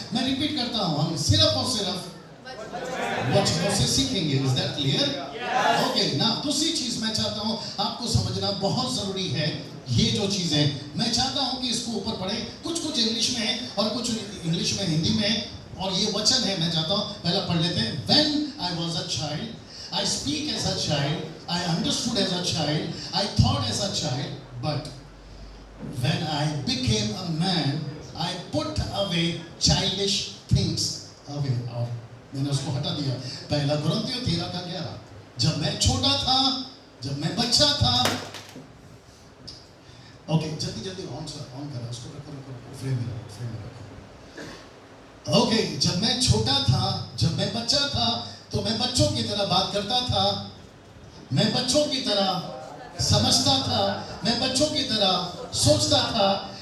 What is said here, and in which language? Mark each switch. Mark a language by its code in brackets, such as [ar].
[hi] मैं रिपीट करता हूँ, हम सिर्फ और सिर्फ वचनों से सीखेंगे। [en] Is that clear? [hi] ओके, ना दूसरी चीज मैं चाहता हूँ आपको समझना बहुत जरूरी है। ये जो चीजें मैं चाहता हूँ कि इसको ऊपर पढ़े, कुछ इंग्लिश में है और कुछ इंग्लिश में, हिंदी में है, और ये वचन है। मैं चाहता हूँ पहला पढ़ लेते हैं। [en] When I was a child, I speak as a child, I understood as a child, I thought as a child, but when I became a man, I put away childish things away. [hi] और मैंने उसको हटा दिया। पहला कुरिन्थियों 13:11। जब मैं छोटा था, जब मैं बच्चा था। ओके, जल्दी ऑन करो उसको, रखो फ्रेम में रखो। ओके, जब मैं छोटा था, जब मैं बच्चा था, तो मैं बच्चों की तरह बात करता था, मैं बच्चों की तरह समझता था, मैं बच्चों की तरह सोचता था,